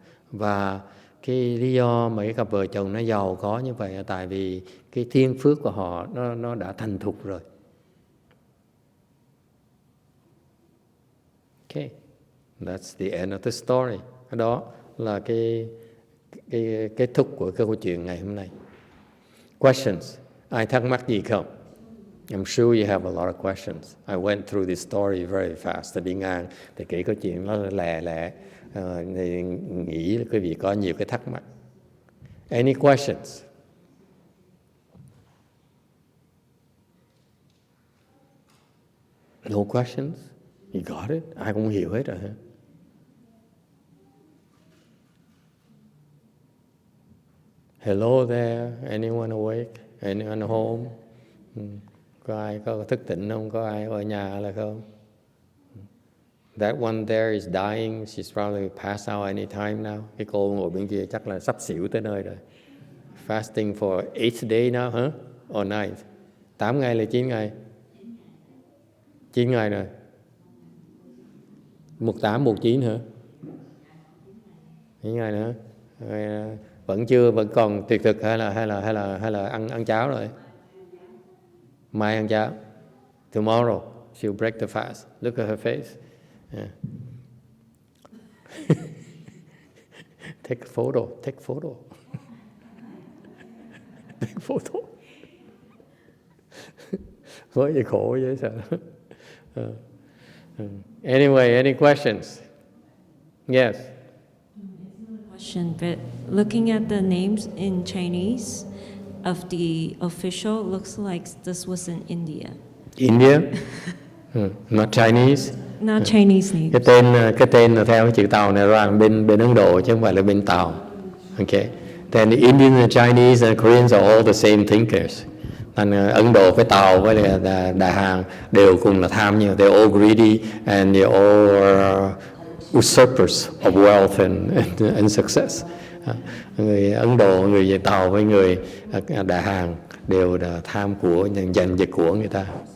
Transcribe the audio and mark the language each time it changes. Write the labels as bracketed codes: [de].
[vi] Và cái lý do mà cái cặp vợ chồng nó giàu có như vậy là tại vì cái thiên phước của họ nó đã thành thục rồi. [en] Okay, that's the end of the story. [vi] Đó là cái kết thúc của câu chuyện ngày hôm nay. [en] Questions? [vi] Ai thắc mắc gì không? [en] I'm sure you have a lot of questions. I went through this story very fast. [vi] Đi ngang thì kể câu chuyện nó lẹ. Thì nghĩ là quý vị có nhiều cái thắc mắc. [en] Any questions? No questions? You got it? [vi] Ai cũng hiểu hết rồi hả? [en] Hello there, anyone awake? Anyone home? [vi] Có ai có thức tỉnh không? Có ai ở nhà là không? [en] That one there is dying. She's probably passed out any time now. [vi] Cái cô ngồi bên kia chắc là sắp xỉu tới nơi rồi. [en] Fasting for 8 days now, huh? Or 9? [vi] 8 ngày là 9 ngày? 9 ngày rồi. 18, 19 hả? 9 ngày nữa. Vẫn còn tuyệt thực hay là ăn cháo rồi? Mai ăn cháo. [en] Tomorrow she'll break the fast. Look at her face. Yeah. Take a photo. Take photo. [vi] Với gì khổ vậy sao? [en] Anyway, any questions? Yes. Question, but looking at the names in Chinese of the official, looks like this was in India. India, not Chinese. Not Chinese names. [vi] Cái tên là theo cái chữ Tàu này ra bên Ấn Độ chứ không phải là bên Tàu. [en] Okay. Then the Indians and Chinese and Koreans are all the same thinkers. [vi] Thành Ấn Độ với Tàu với Đại Hàn đều cùng là tham nhiều. [en] They're all greedy and they're all usurpers of wealth and success. [vi] Người Ấn Độ, người Tàu với người Đại Hàn đều là tham của, giành giật của người ta.